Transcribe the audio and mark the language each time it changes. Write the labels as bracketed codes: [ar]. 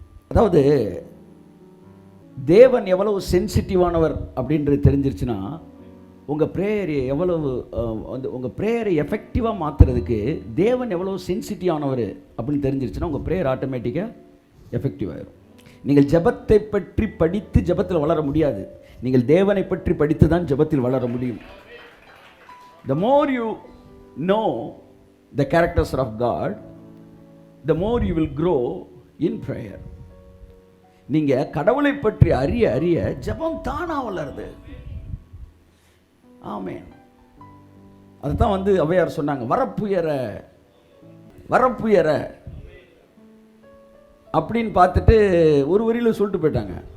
[ta] அதாவது தேவன் எவ்வளவு சென்சிட்டிவானவர் அப்படின்றது தெரிஞ்சிருச்சுன்னா, உங்கள் ப்ரேயரை எவ்வளவு உங்கள் ப்ரேயரை எஃபெக்டிவாக மாற்றுறதுக்கு தேவன் எவ்வளவு சென்சிட்டிவானவர் அப்படின்னு தெரிஞ்சிருச்சுன்னா உங்கள் ப்ரேயர் ஆட்டோமேட்டிக்காக எஃபெக்டிவ் ஆகிடும். நீங்கள் ஜெபத்தை பற்றி படித்து ஜெபத்தில் வளர முடியாது. நீங்கள் தேவனை பற்றி படித்து தான் ஜெபத்தில் வளர முடியும். [en] The more you know the characters of God, the more you will grow in prayer. [ta] நீங்கள் கடவுளை பற்றி அறிய அறிய ஜெபம் தானாக வளருது. ஆமென். அதுதான் ஔவையார் சொன்னாங்க, வரப்புயர வரப்புயர அப்படின்னு பார்த்துட்டு ஒரு வரியில் சொல்லிட்டு போயிட்டாங்க.